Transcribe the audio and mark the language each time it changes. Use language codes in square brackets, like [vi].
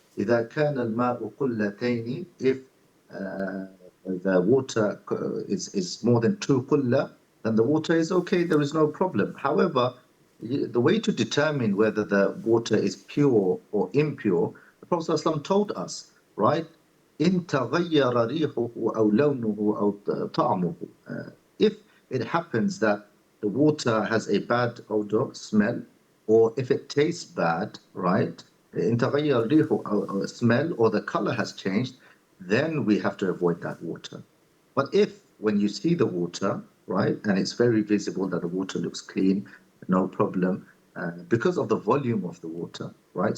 [ar] إذا كان الماء قلتين, [en] if the water is more than 2 قلة, then the water is okay, there is no problem. However, the way to determine whether the water is pure or impure, the Prophet ﷺ told us, right? [ar] إن تغير ريحه أو لونه أو طعمه. [en] If it happens that the water has a bad odor, smell, or if it tastes bad, right? [ar] إن تغير ريحه أو [en] smell, or the color has changed, then we have to avoid that water. But if when you see the water, right, and it's very visible that the water looks clean, no problem, because of the volume of the water, right?